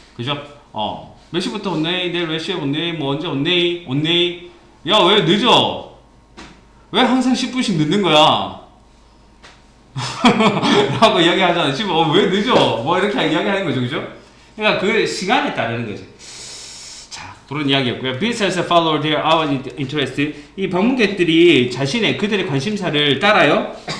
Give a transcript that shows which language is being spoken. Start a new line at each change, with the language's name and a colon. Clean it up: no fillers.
Korean: 그죠? 몇 시부터 온네? 내일 몇 시에 온네? 뭐 언제 온네? 온네? 야, 왜 늦어? 왜 항상 10분씩 늦는 거야? 라고 이야기하잖아. 지금 왜 늦어? 뭐 이렇게 이야기하는 거죠, 그죠? 그러니까 그 시간에 따르는 거죠. 자, 그런 이야기였고요.
English: Visitors follow their own interest.
Korean: 이 방문객들이 그들의 관심사를 따라요.